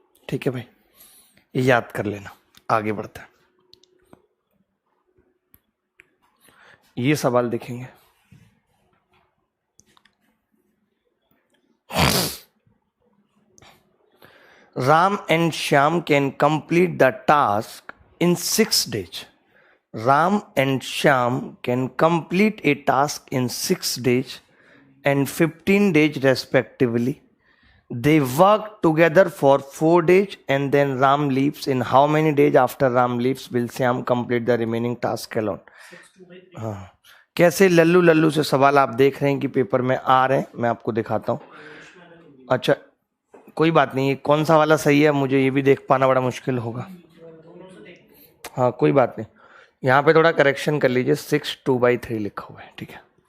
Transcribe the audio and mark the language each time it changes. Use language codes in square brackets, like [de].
[hi] ठीक है भाई, ये याद कर लेना। आगे बढ़ते हैं, ये सवाल देखेंगे। [en] Ram and Shyam can complete the task in 6 days. Ram and Shyam can complete a task in 6 days and 15 days respectively. They work together for 4 days and then Ram leaves. In how many days after Ram leaves will Shyam complete the remaining task alone? [hi] हाँ, कैसे लल्लू लल्लू से सवाल आप देख रहे हैं कि paper में आ रहे हैं, मैं आपको दिखाता हूँ। अच्छा, कोई बात नहीं, कौन सा वाला सही है मुझे ये भी देख पाना बड़ा मुश्किल होगा। हाँ कोई बात नहीं, यहाँ पे थोड़ा करेक्शन कर लीजिए, 6/2/3 लिखा हुआ है, ठीक है।